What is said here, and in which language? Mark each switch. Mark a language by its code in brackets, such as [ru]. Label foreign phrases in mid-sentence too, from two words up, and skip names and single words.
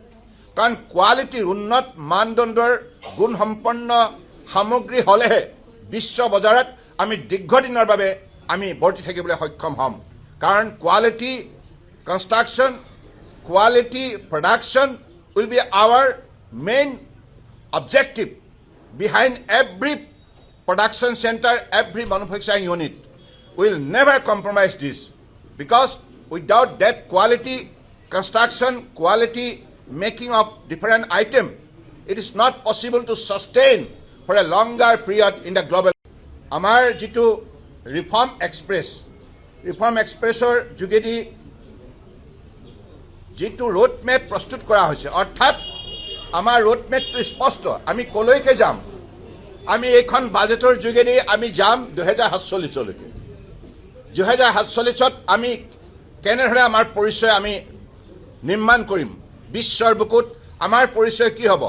[as] কাৰণ কোৱালিটিৰ উন্নত মানদণ্ডৰ গুণসম্পন্ন সামগ্ৰী হ'লেহে বিশ্ব বজাৰত আমি দীৰ্ঘদিনৰ বাবে আমি বৰ্তি থাকিবলৈ সক্ষম হ'ম। [en] কাৰণ quality construction, quality production will be our main objective behind every production center, every manufacturing unit. We will never compromise this, because without that quality construction, quality making of different items, it is not possible to sustain for a longer period in the global. [as] আমাৰ যিটো reform expressৰ যোগেদি যিটো road map প্ৰস্তুত কৰা হৈছে, অৰ্থাৎ আমাৰ ৰোড মেপটো স্পষ্ট। আমি কলৈকে যাম, আমি এইখন বাজেটৰ যোগেদি আমি যাম 2047লৈকে। 2047ত আমি কেনেদৰে আমাৰ পৰিচয় আমি নিৰ্মাণ কৰিম বিশ্বৰ বুকুত? আমাৰ পৰিচয় কি হ'ব?